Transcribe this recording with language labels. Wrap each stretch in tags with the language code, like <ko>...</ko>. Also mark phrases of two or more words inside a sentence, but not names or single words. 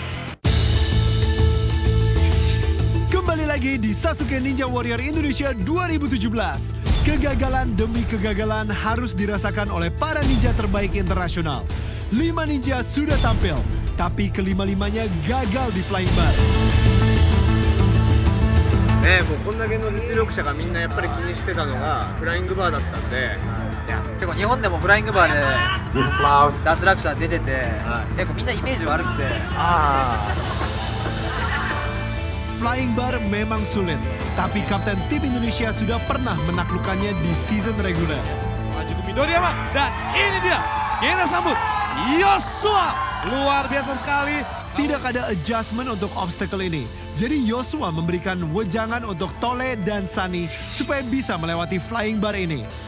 <id>Kembali lagi di Sasuke Ninja Warrior Indonesia 2017. Kegagalan demi kegagalan harus dirasakan oleh para ninja terbaik internasional. 5 ninja sudah tampil, tapi kelima-limanya gagal di</id> <en>flying bar.</en> <ja>もうこんだけの実力者がみんなやっぱり気にしてたのが</ja> <en>flying bar</en> <ja>だったんで、結構日本でも</ja> <en>flying bar</en> <ja>で脱落者出てて、結構みんなイメージ悪くて。</ja> <en>Flying bar</en> <id>memang sulit, tapi kapten tim Indonesia sudah pernah menaklukkannya di season reguler. Maju ke Midoriyama, dan ini dia, kita sambut Yosua, luar biasa sekali. Tidak ada adjustment untuk obstacle ini, jadi Yosua memberikan wejangan untuk Tole dan Sunny supaya bisa melewati</id> <en>flying bar</en> <id>ini.</id>